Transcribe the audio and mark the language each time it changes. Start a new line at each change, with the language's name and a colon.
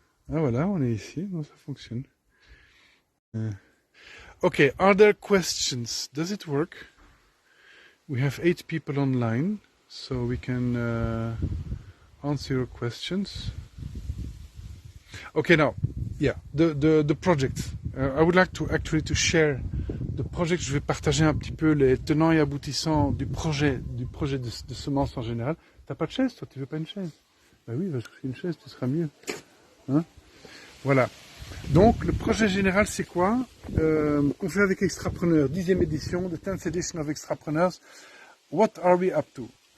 French: Ah voilà, on est ici, donc ça fonctionne.
English: Okay, are there questions? Does it work? We have 8 people online, so we can answer your questions. Okay, now, yeah, the project. I would like to actually to share the project.
French: Je vais partager un petit peu les tenants et aboutissants du projet de semences en général. T'as pas de chaise, toi? Tu veux pas une chaise? Bah oui, va chercher une chaise, tu seras mieux. Hein? Voilà. Donc, le projet général, c'est quoi? Qu'on fait avec Extrapreneurs, 10e édition,
English: the 10th edition of Extrapreneurs. What are we up to?